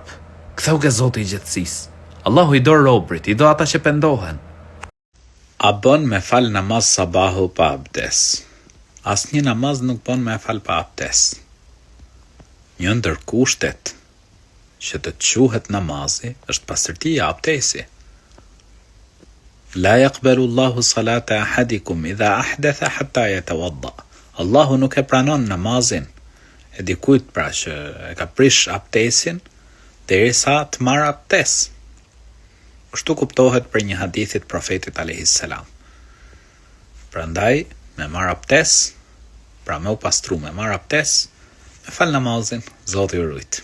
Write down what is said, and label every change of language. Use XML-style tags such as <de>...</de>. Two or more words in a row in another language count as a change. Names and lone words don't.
<sq>Ktheu ke Zoti i gjithësisë. Allahu i do robrit, i do ata që pendohen. A bën me fal namaz sabahu pa abdes? Asnjë namaz nuk bën me fal pa abdes. Një ndër kushtet që të quhet namazi është pastërtia e abdesi.</sq> <ar>لا يقبل الله صلاة أحدكم إذا أحدث حتى يتوضأ.</ar> <sq>Allahu nuk e pranon namazin e dikujt pra që e ka prish abdesin derisa të marrë abdes. Kështu kuptohet për një hadithit profetit</sq> <ar>عليه السلام.</ar> <sq>Prandaj me marrë abdes, pra me u pastru me marrë abdes, me fal namazin, Zoti ju ruaj.</sq>